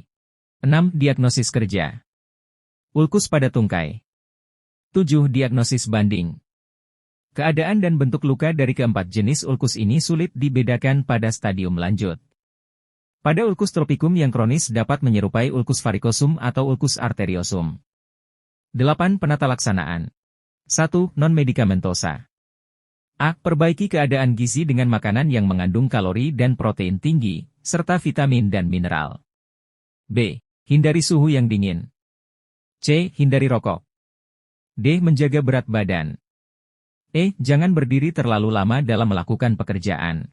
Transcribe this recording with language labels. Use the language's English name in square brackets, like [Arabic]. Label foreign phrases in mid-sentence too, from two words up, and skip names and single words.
[Indonesian] 6. Diagnosis kerja. Ulkus pada tungkai. 7. Diagnosis banding. Keadaan dan bentuk luka dari keempat jenis ulkus ini sulit dibedakan pada stadium lanjut. Pada ulkus tropicum yang kronis dapat menyerupai ulkus varicosum atau ulkus arteriosum. 8. Penata laksanaan. 1. Non-medikamentosa. A. Perbaiki keadaan gizi dengan makanan yang mengandung kalori dan protein tinggi, serta vitamin dan mineral. B. Hindari suhu yang dingin. C. Hindari rokok. D. Menjaga berat badan. E. Jangan berdiri terlalu lama dalam melakukan pekerjaan.